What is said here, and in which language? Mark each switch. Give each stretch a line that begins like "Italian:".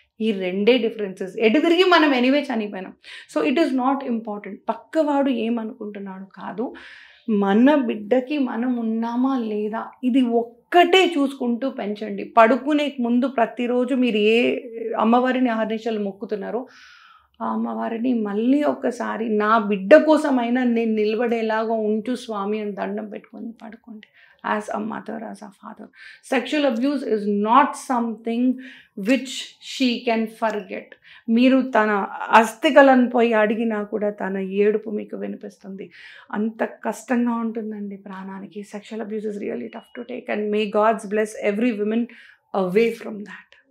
Telugu: ఈ 2 డిఫరెన్సెస్. ఎటు తిరిగి మనం anyway చనిపోయినాం.
English: so it is not important
Telugu: పక్కవాడు ఏమనుకుంటున్నాడు కాదు, మన బిడ్డకి మనం ఉన్నామా లేదా ఇది ఒక్కటే చూసుకుంటూ పెంచండి. పడుకునే ముందు ప్రతిరోజు మీరు ఏ అమ్మవారిని ఆహర్నిశలు మొక్కుతున్నారో ఆ అమ్మవారిని మళ్ళీ ఒక్కసారి నా బిడ్డ కోసమైనా నేను నిలబడేలాగా ఉంటూ స్వామి అని దండం పెట్టుకొని పడుకోండి.
English: As a mother, as a father, sexual abuse is not something which she can forget.
Telugu: మీరు తన అస్థికలను పోయి అడిగినా కూడా తన ఏడుపు మీకు వినిపిస్తుంది. అంత కష్టంగా ఉంటుందండి ప్రాణానికి.
English: Sexual abuse is really tough to take, and may gods bless every women away from that.